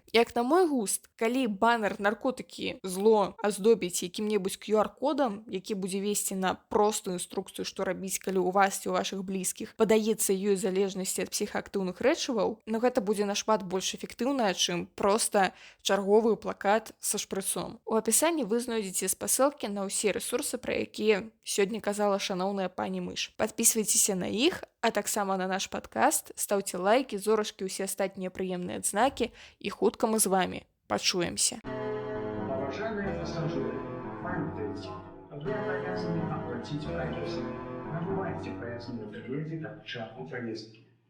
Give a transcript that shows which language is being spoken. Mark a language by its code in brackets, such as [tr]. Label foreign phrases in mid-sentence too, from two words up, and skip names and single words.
[be] Як на мой густ, калі банер наркотыкі зло аздобіць якім-небудзь QR-кодам, які будзе весці на простую інструкцыю, што рабіць, калі у вас ці ў вашых блізкіх падаецца ёй залежнасці ад псіхаактыўных рэчываў, но гэта будзе нашмат больш эфектыўна, чым проста чарговы плакат са шпрыцом. У апісанні вы знойдзеце спасылкі на ўсе рэсурсы, пра якія сёння казала шаноўная пані Мыш. Падпісвайцеся на іх, а таксама на наш падкаст, стаўце лайкі, зорачкі, усе астатнія прыемныя адзнакі, і хутка мы з вамі пачуемся. [ru] Уважаемые пассажиры, памятайте, вы обязаны оплатить проезд. Набывайте проездные билеты до начала поездки.